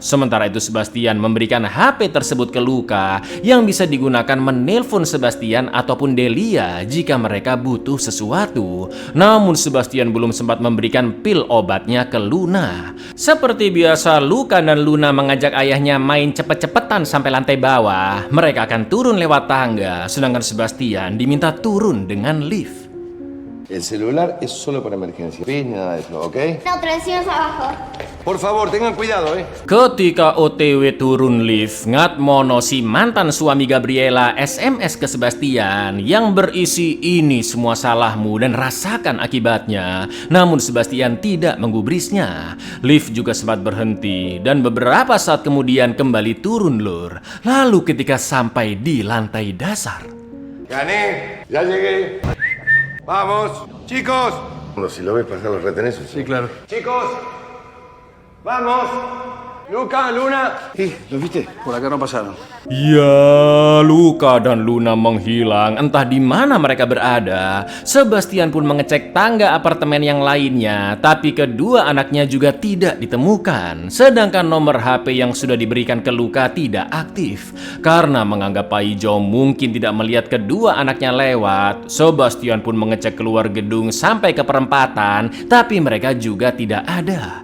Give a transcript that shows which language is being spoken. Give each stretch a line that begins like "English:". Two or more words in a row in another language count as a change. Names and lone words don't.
Indonesian: Sementara itu Sebastian memberikan HP tersebut ke Luca yang bisa digunakan menelpon Sebastian ataupun Delia jika mereka butuh sesuatu. Namun Sebastian belum sempat memberikan pil obatnya ke Luna. Seperti biasa, Luca dan Luna mengajak ayahnya main cepet-cepetan sampai lantai bawah. Mereka akan turun lewat tangga, sedangkan Sebastian diminta turun dengan lift.
Spanish: El celular es solo para emergencia. Pin, nada de eso, ¿ok? No, pero decimos abajo. Por favor, tengan cuidado,
Indonesian: Ketika OTW turun lift, Ngatmono si mantan suami Gabriela SMS ke Sebastian yang berisi ini semua salahmu dan rasakan akibatnya. Namun Sebastian tidak menggubrisnya. Lift juga sempat berhenti dan beberapa saat kemudian kembali turun lur. Lalu ketika sampai di lantai dasar,
Spanish: Gané, ya llegué. Vamos, chicos. Bueno, si lo ves pasar los retenés. Sí, claro. Chicos, vamos. Luca, Luna. ¿Los viste? Por acá no pasaron.
Indonesian: ya, Luca dan Luna menghilang, entah di mana mereka berada. Sebastian pun mengecek tangga apartemen yang lainnya, tapi kedua anaknya juga tidak ditemukan. Sedangkan nomor HP yang sudah diberikan ke Luca tidak aktif. Karena menganggap Paijo mungkin tidak melihat kedua anaknya lewat, Sebastian pun mengecek keluar gedung sampai ke perempatan, tapi mereka juga tidak ada.